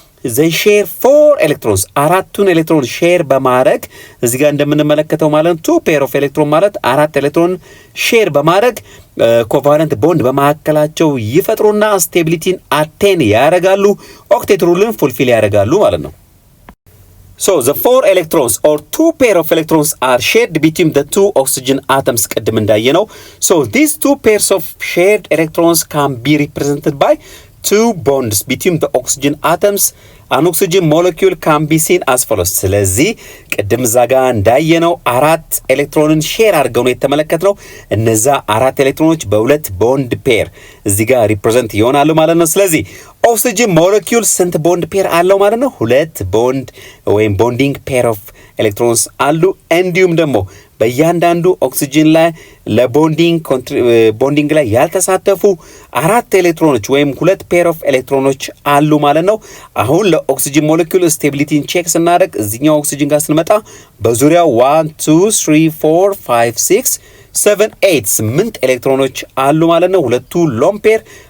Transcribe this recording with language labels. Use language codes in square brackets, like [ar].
[en] they share 4 electrons [am] አራቱን ኤሌክትሮን ሼር በማድረግ እዚህ ጋር እንደምንመለከተው ማለት [en] 2 pair of electron [am] ማለት 4 ኤሌክትሮን ሼር በማድረግ ኮቫለንት ቦንድ በመካከላቸው ይፈጥሩና ስቴቢሊቲን አቴን ያደርጋሉ፣ ኦክቴት ሩልን ፉልፊል ያደርጋሉ ማለት ነው። [en] So the 4 electrons or 2 pair of electrons are shared between the 2 oxygen atoms [am] ቅድም እንዳየነው። [en] So these 2 pairs of shared electrons can be represented by 2 bonds between the oxygen atoms. An oxygen molecule can be seen as follows. [am] ስለዚህ ቅድም ዛጋ እንዳየነው 4 ኤሌክትሮንን ሼር አድርገው ነው የተመለከትነው። እነዛ 4 ኤሌክትሮኖች በሁለት ቦንድ ፔር እዚህ ጋር ሪፕሬዘንት ይሆናሉ ማለት ነው። ስለዚህ ኦክሲጅን ሞለኪውል ስንት ቦንድ ፔር አለው ማለት ነው? 2 ቦንድ ወይም ቦንዲንግ ፔር ኦፍ ኤሌክትሮንስ አሉ። እንዲሁም ደግሞ በእያንዳንዱ ኦክሲጅን ላይ ለቦንዲንግ ላይ ያልተሳተፉ 4 ኤሌክትሮኖች ወይም 2 ፔር ኦፍ ኤሌክትሮኖች አሉ ማለት ነው። አሁን ለኦክሲጅን ሞለኪውል ስቴቢሊቲን ቼክ ስናደርግ እዚህኛው ኦክሲጅን ጋር ስንመጣ በዙሪያው 1 2 3 4 5 6 7 8 ኤሌክትሮኖች አሉ ማለት ነው። ሁለቱ ሎን ፔር